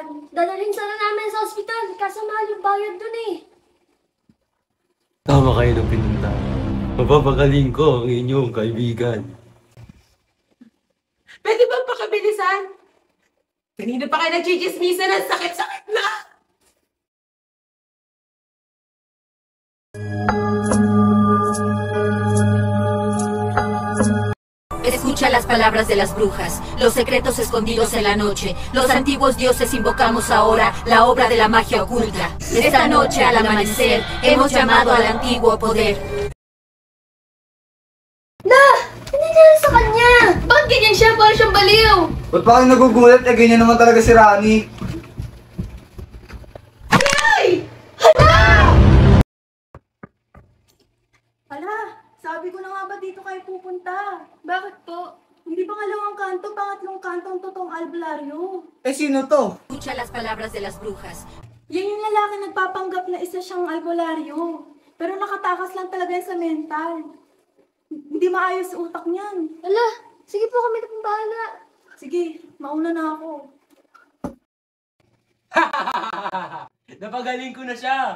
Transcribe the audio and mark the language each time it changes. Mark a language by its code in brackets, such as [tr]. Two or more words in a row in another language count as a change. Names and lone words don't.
[tl] Dadalhin sana namin sa ospital, kaso mahal yung bayad dun eh. Tama kayo ng pinunta. Mapapagaling ko ang inyong kaibigan. Pwede bang pakabilisan? Kanina pa kayo nagchichismisan ng sakit-sakit na! [es] Escucha las palabras de las brujas, los secretos escondidos en la noche. Los antiguos dioses invocamos ahora la obra de la magia oculta. Esta noche al amanecer hemos llamado al antiguo poder. [tl] Ano nangyari sa kanya? Bakit ganyan siya? Parang siyang baliw. Ba't pa kayo nagugulat? Eh, ganyan naman talaga si Rani. Hala, sabi ko na nga ba dito kayo pupunta? Bakit po? Hindi pangalawang kanto, pangatlong kanto ang totoong albularyo. Eh, sino to? [es] Escucha las palabras de las brujas. [tl] Yan yung lalaki nagpapanggap na isa siyang albularyo. Pero nakatakas lang talaga yan sa mental. Hindi maayos sa utak niyan. Ala, sige po kami na pong bahala. Sige, mauna na ako. Napagaling ko na siya!